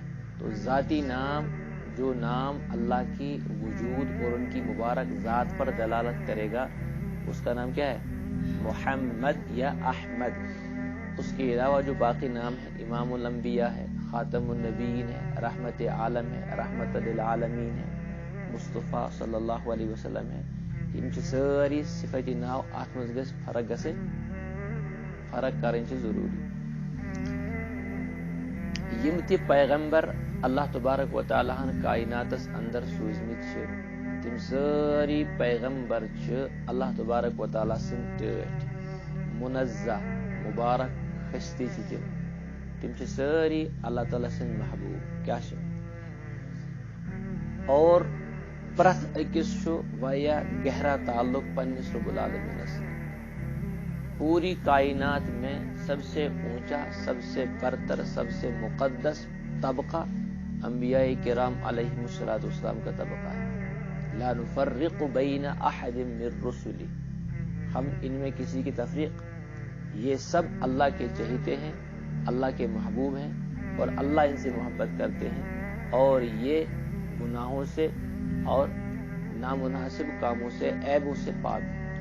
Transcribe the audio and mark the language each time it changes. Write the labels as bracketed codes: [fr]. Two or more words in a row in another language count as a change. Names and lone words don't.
[ur] تو ذاتی نام، جو نام اللہ کی وجود اور ان کی مبارک ذات پر دلالت کرے گا اس کا نام کیا ہے؟ محمد یا احمد. اس کے علاوہ جو باقی نام ہے امام الانبیاء ہے، خاتم النبیین ہے، رحمت عالم ہے، رحمت للعالمین ہے، مصطفیٰ صلی اللہ علیہ وسلم ہے. [ks] یم ساری صفتی ناو ات مز گژھِ فرق گژھٕنۍ، فرق کرٕنۍ چھِ ضروری. یم تہِ پیغمبر اللہ تبارک و تعالیٰ ہن کائناتس اندر سوزمت چھِ تم ساری پیغمبر چھِ اللہ تبارک و تعالیٰ سٕنٛدۍ ٹٲٹھۍ، منزہ، مبارک، خستی چھِ تم چھِ ساری اللہ تعالیٰ سٕنٛدۍ محبوب. کیا چھِ؟ اور پرٛٮ۪تھ أکِس چھُ واریاہ گہرا تعلق پننِس رب العالمینس. [ur] پوری کائنات میں سب سے اونچا، سب سے برتر، سب سے مقدس طبقہ انبیاء کرام [ar] علیہم الصلوۃ والسلام [ur] کا طبقہ ہے. [ar] لا نفرق بین احد من رسلی، [ur] ہم ان میں کسی کی تفریق، یہ سب اللہ کے چہیتے ہیں، اللہ کے محبوب ہیں اور اللہ ان سے محبت کرتے ہیں اور یہ گناہوں سے اور نامناسب کاموں سے، عیبوں سے پاک ہیں.